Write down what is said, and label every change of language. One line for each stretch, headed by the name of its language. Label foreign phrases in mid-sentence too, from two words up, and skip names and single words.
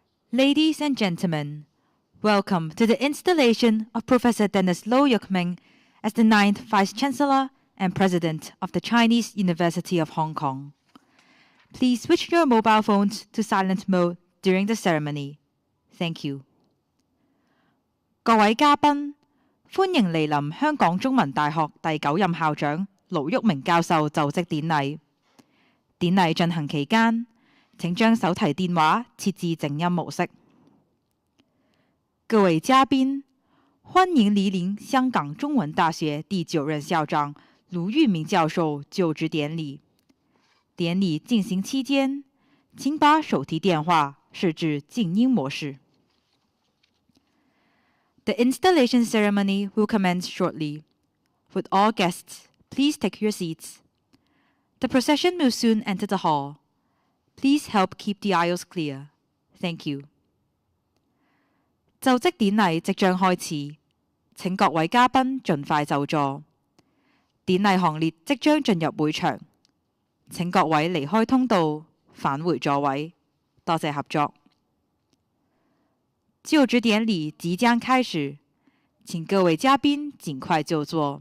English: Ladies and gentlemen, welcome to the installation of Professor Dennis Luo Yuk-ming as the 9th Vice-Chancellor and President of the Chinese University of Hong Kong. Please switch your mobile phones to silent mode during the ceremony. Thank you.
Cantonese: 各位嘉賓，歡迎蒞臨香港中文大學第9任校長盧煜明教授就職典禮。典禮進行期間，請將手提電話設置靜音模式。各位嘉賓，歡迎蒞臨香港中文大學第9任校長盧煜明教授就職典禮。典禮進行期間，請把手提電話設置靜音模式。
English: The installation ceremony will commence shortly. Would all guests please take your seats? The procession will soon enter the hall. Please help keep the aisles clear. Thank you.
Cantonese: 就職典禮即將開始，請各位嘉賓盡快就座。典禮行列即將進入會場，請各位離開通道，返回座位。多謝合作。就職典禮即將開始，請各位嘉賓盡快就座。